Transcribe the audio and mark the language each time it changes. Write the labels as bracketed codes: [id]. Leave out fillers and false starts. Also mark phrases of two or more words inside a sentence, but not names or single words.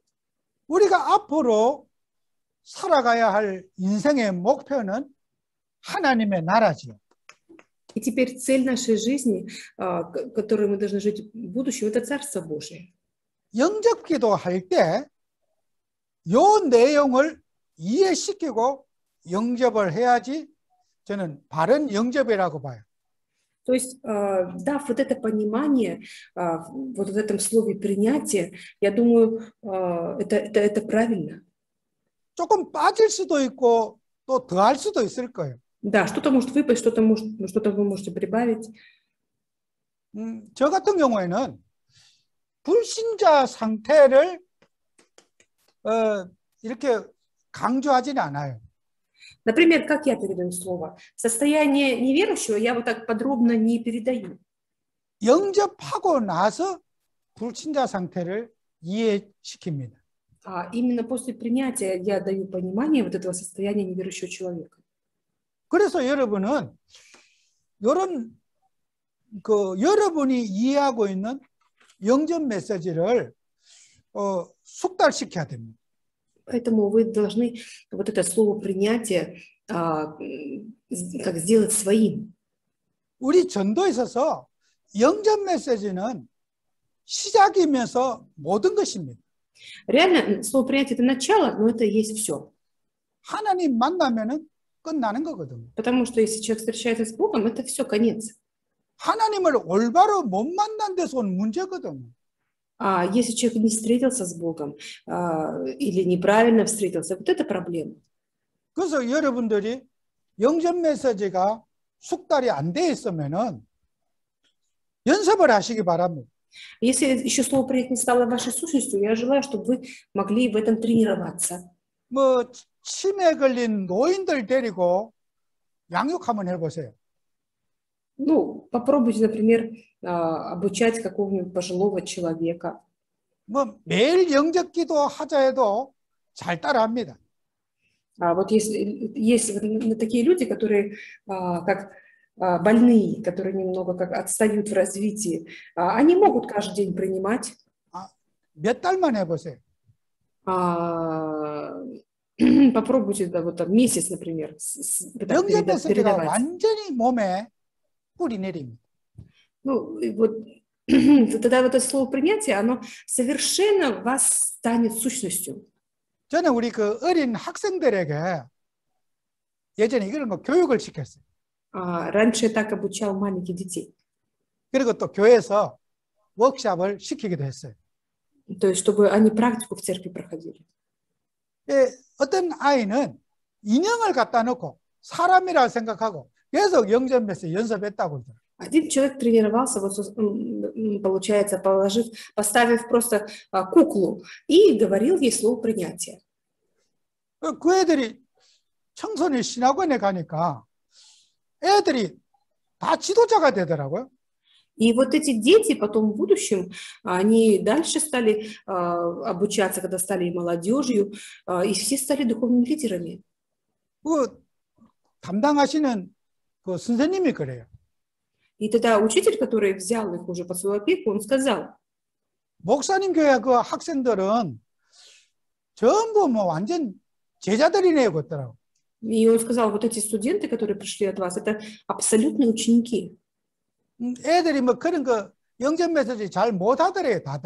[ko] 우리가 앞으로 살아가야 할 인생의 목표는 하나님의 나라죠. [ru] И теперь цель нашей жизни, которой мы должны жить в будущем, это Царство Божие. [ko] 영접 기도할 때 요 내용을 이해시키고 영접을 해야지 저는 바른 영접이라고 봐요. [ru] То есть, дав вот это понимание, вот в этом слове принятие, я думаю, это правильно. [ko] 조금 빠질 수도 있고 또 더할 수도 있을 거예요. [ru] Да, что-то может выпасть, что-то вы можете прибавить. [ko] 저 같은 경우에는 불신자 상태를 이렇게 강조하지는 않아요. [ru] Например, как я передаю слово? Состояние неверующего я вот так подробно не передаю. [ko] 영접하고 나서 불신자 상태를 이해시킵니다. [ru] Именно после принятия я даю понимание вот этого состояния неверующего человека. [ko] 그래서 여러분은 이런 여러분이 이해하고 있는 영접 메시지를 숙달시켜야 됩니다. [ru] Поэтому вы должны вот это слово принятия как сделать своим. [ko] 우리 전도에 있어서 영접 메시지는 시작이면서 모든 것입니다. [ru] Реально, слово принятие – это начало, но это есть все. [ko] 하나님 만나면은 끝나는 거거든요. [ru] Потому что если человек встречается с Богом, это все, конец. [ko] 하나님을 올바로 못 만난 데서 온 문제거든요. [ru] А если человек не встретился с Богом или неправильно встретился, вот это проблема. [ko] 그래서 여러분들이 영접 메시지가 숙달이 안 돼 있으면은 연습을 하시기 바랍니다. [ru] Если еще слово принять не стало вашей сущностью, я желаю, чтобы вы могли в этом тренироваться. [ko] 뭐 치매 걸린 노인들 데리고 양육 한번 해보세요. [ru] Ну, попробуйте, например, обучать какого-нибудь пожилого человека. [ko] 뭐 매일 영접기도 하자 해도 잘 따라합니다. [ru] Вот если есть такие люди, которые как больные, которые немного как отстают в развитии, они могут каждый день принимать. [ko] 몇 달만 해보세요. [ru] Попробуйте, да, вот там месяц, например, [ko] 영접 메시지가 [ru] передавать. [ko] 완전히 몸에 뿌리 내립니다. [ru] Ну, и вот тогда вот это слово принятие, оно совершенно вас станет сущностью. [ko] 저는 우리 그 어린 학생들에게 예전에 이런 거 교육을 시켰어요. [ru] Раньше я так обучал маленьких детей. [ko] 그리고 또 교회에서 워크숍을 시키기도 했어요. [ru] То есть, чтобы они практику в церкви проходили. [ko] 예, 어떤 아이는 인형을 갖다 놓고 사람이라 생각하고 계속 영접 메시지 연습했다고 그러더라고요. [ru] Один человек тренировался, вот, получается, поставив просто куклу и говорил ей слово принятия. [ko] 그 애들이 청소년 신학원에 가니까 애들이 다 지도자가 되더라고요. [ru] И вот эти дети потом в будущем, они дальше стали обучаться, когда стали молодежью, и все стали духовными лидерами. [ko] 그 담당하시는 그 선생님이 그래요. [ru] И тогда учитель, который взял их уже под свою опеку, он сказал: [ko] 목사님 교회 그 학생들은 전부 뭐 완전 제자들이네요, 그랬더라고. [ru] И он сказал: вот эти студенты, которые пришли от вас, это абсолютные ученики. [ko] 애들이 뭐 그런 거 영접 메시지 잘 못 하더래요, 다들.